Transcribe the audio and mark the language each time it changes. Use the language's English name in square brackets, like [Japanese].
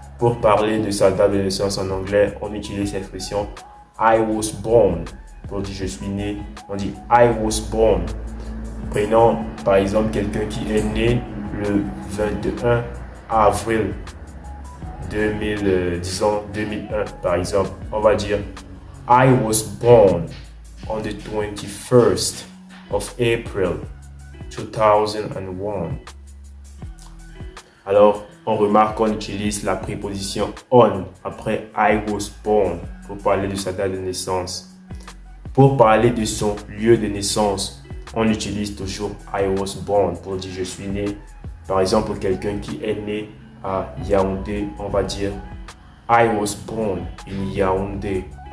[French] Pour parler de sa date de naissance en anglais, on utilise l'expression [English] I was born. [French] Pour dire je suis né, on dit [English] I was born. [French] Prenons par exemple quelqu'un qui est né le 21 avril 2001 par exemple. [English] On va dire I was born on the 21st of April 2001. [French] Alors, on remarque qu'on utilise la préposition on après [English] I was born [French] pour parler de sa date de naissance. Pour parler de son lieu de naissance, on utilise toujours [English] I was born [French] pour dire je suis né. Par exemple, pour quelqu'un qui est né à Yaoundé, on va dire [English] I was born in Yaoundé.